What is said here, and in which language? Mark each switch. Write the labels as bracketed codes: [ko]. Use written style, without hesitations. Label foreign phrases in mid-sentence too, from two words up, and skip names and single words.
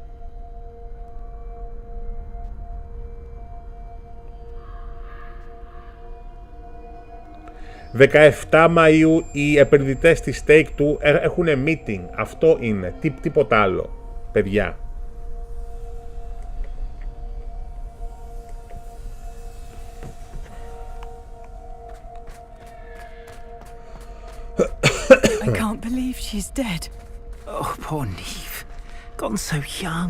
[el] «17 Μαΐου οι επενδυτές της Take-Two έχουν meeting». Αυτό είναι, τίποτα άλλο, παιδιά. [en] I can't believe she's dead. Oh, poor Neve. Gone so young.